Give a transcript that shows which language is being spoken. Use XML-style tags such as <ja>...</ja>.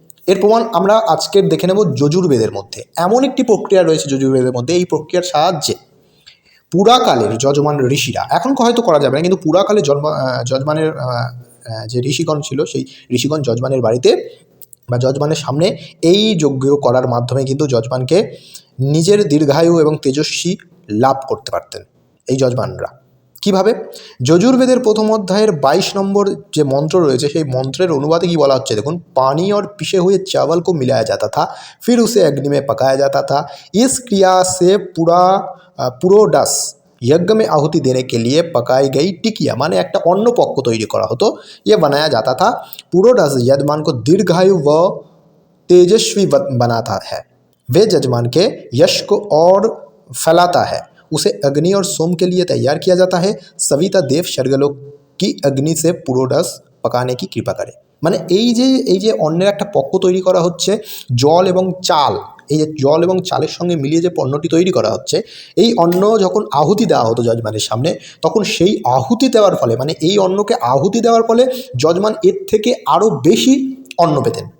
<bn>এর প্রমাণ আমরা আজকের দেখে নেব যজুর্বেদের মধ্যে। এমন একটি প্রক্রিয়া রয়েছে যজুর্বেদের মধ্যে, এই প্রক্রিয়ার সাহায্যে পুরাকালের যজমান ঋষিরা, এখন হয়তো করা যাবে না, কিন্তু পুরাকালে যজমানের যে ঋষিগণ ছিল, সেই ঋষিগণ যজমানের বাড়িতে বা যজমানের সামনে এই যজ্ঞ করার মাধ্যমে কিন্তু যজমানকে নিজের দীর্ঘায়ু এবং তেজস্বী লাভ করতে পারতেন এই যজমানরা। কিভাবে? যজুর্বেদের প্রথম অধ্যায়ের 22 নম্বর যে মন্ত্র রয়েছে, সেই মন্ত্রের অনুবাদে কি বলা হচ্ছে দেখুন।</bn> <hi>পানি और पिसे हुए चावल को मिलाया जाता था, फिर उसे अग्नि में पकाया जाता था। इस क्रिया से पुरोडास यज्ञ में आहुति देने के लिए पकाई गई टिकिया, माने</hi> <bn>একটা অন্য পক্ষ তৈরি করা হতো,</bn> <hi>ये बनाया जाता था। पुरोडास यजमान को दीर्घायु व तेजस्वी बनाता है, वे यजमान के यश को और फैलाता है। उसे अग्नि और सोम के लिए तैयार किया जाता है। सविता देव स्वर्गलोक की अग्नि से पुरोडास पकाने की कृपा करे।</hi> <bn>মানে এই যে অন্যের একটা পক্ষ তৈরি করা হচ্ছে, জল এবং চাল, এই যে জল এবং চালের সঙ্গে মিলিয়ে যে পণ্যটি তৈরি করা হচ্ছে, এই অন্ন যখন আহুতি দেওয়া হতো যজমানের সামনে, তখন সেই আহুতি দেওয়ার ফলে, মানে এই অন্নকে আহুতি দেওয়ার ফলে যজমান এর থেকে আরও বেশি অন্ন পেতেন।</bn>